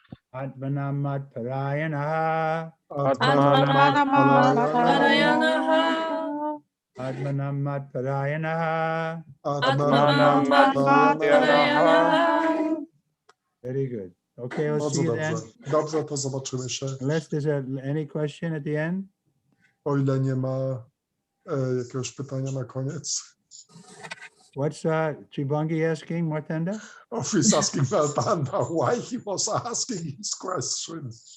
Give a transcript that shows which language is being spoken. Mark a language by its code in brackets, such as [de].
[sa] Atmanam mad parayana. Atmanam mad parayana. Atmanam mad parayana. Atmanam mad parayana. [en] Very good. Okay, we'll [pl] Bardzo [en] see you [pl] dobrze. [en] then. [pl] Dobrze, to zobaczymy się. [en] Unless there's any question at the end. [pl] O ile nie ma jakiegoś pytania na koniec. [en] What's Tribangi asking, Martanda? Oh, he's asking Martanda why he was asking his question.